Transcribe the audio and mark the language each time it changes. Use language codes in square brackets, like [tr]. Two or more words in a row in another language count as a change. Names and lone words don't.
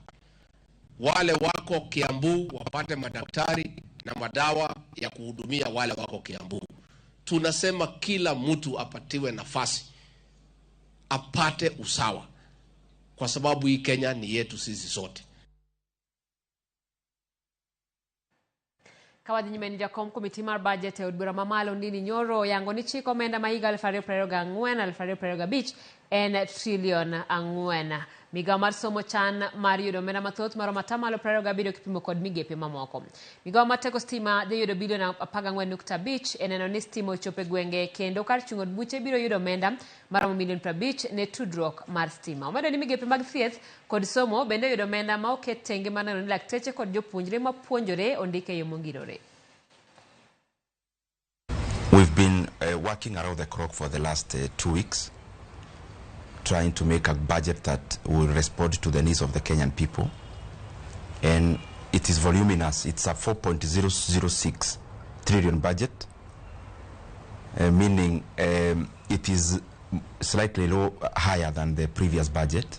[sw] Wale wako Kiambu wapate madaktari na madawa ya kuhudumia wale wako Kiambu. Tunasema kila mtu apatiwe nafasi, apate usawa, kwa sababu hii Kenya ni yetu sisi sote. [luo] Kawadhi nyime ni jakom komiti mar budget e od bura mamalo Ndindi Nyoro yango ni chik omenda ma higa 2024 2025 en trilion 4. Migao mar somo chan mar yudo omenda mathoth maromo 27 kipimo kod migepe mamoko. Migao mar teko stima dhi yudo bilion 14.5 e neno ni stima ochopo e gwenge kendo kar chungo od buche biro yudo omenda maromo milion 50 ne tudruok mar stima. Omedo ni migepe mag thieth kod somo bende yudo omenda ma oket tenge mar neno ni lakteche kod jopuonjre mapuonjore ondike e yo mongirore. [en] We've been working around the clock for the last 2 weeks, trying to make a budget that will respond to the needs of the Kenyan people. And it is voluminous. It's a 4.006 trillion budget, meaning it is slightly higher than the previous budget.